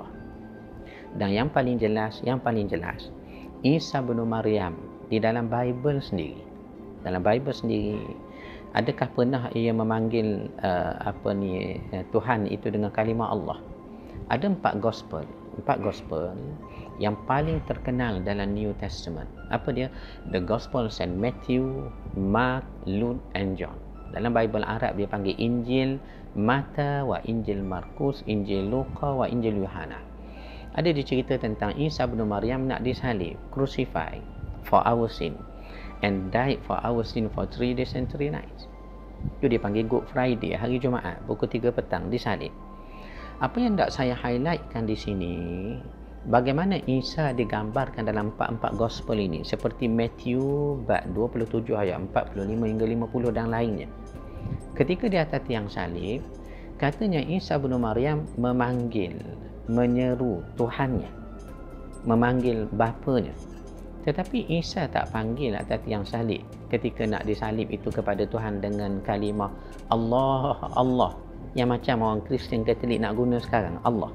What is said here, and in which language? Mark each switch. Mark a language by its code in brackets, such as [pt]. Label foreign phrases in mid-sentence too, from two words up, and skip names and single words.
[ms] Dan yang paling jelas, Isa bin Maryam di dalam Bible sendiri, adakah pernah ia memanggil Tuhan itu dengan kalimah Allah? Ada 4 gospel yang paling terkenal dalam New Testament. Apa dia? [en] The Gospel Saint Matthew, Mark, Luke and John. [ms] Dalam Bible Arab dia panggil Injil Mata wa Injil Markus, Injil Luka wa Injil Yohana. Ada dicerita tentang Isa bin Maryam nak disalib, [en] crucified for our sin and died for our sin for 3 days and 3 nights. [ms] Itu dia panggil Good Friday, hari Jumaat, pukul 3 petang disalib. Apa yang tak saya highlightkan di sini, bagaimana Isa digambarkan dalam 4 gospel ini, seperti Matthew bab 27 ayat 45 hingga 50 dan lainnya. Ketika di atas tiang salib, katanya Isa bin Maryam menyeru Tuhannya, memanggil bapanya. Tetapi Isa tak panggil atas tiang salib ketika nak disalib itu kepada Tuhan dengan kalimah Allah, Allah, yang macam orang Kristian Katolik nak guna sekarang, Allah.